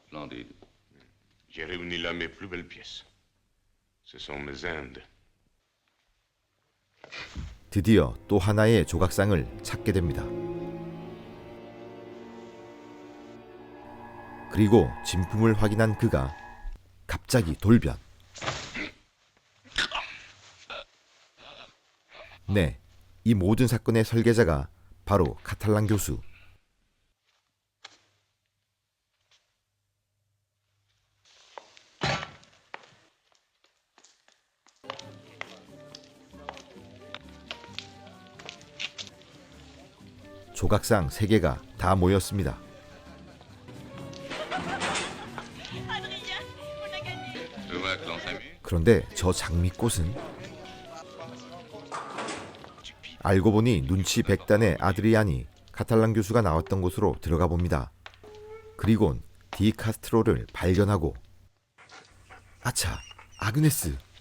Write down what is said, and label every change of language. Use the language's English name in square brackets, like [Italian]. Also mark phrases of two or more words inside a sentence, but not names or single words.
[French] Splendide. J'ai réuni là mes plus belles pièces. Ce sont mes Indes. [Korean] 드디어 또 하나의 조각상을 찾게 됩니다. 그리고 진품을 확인한 그가 갑자기 돌변. 네, 이 모든 사건의 설계자가 바로 카탈랑 교수. 조각상 3개가 다 모였습니다. [French] Adrien, on a gagné. Je vois que l'on s'amuse. [Korean] 그런데 저 장미꽃은 알고 보니 눈치 백단의 아드리안이 카탈랑 교수가 나왔던 곳으로 들어가 봅니다. 그리곤 디 카스트로를 발견하고 아차, 아그네스.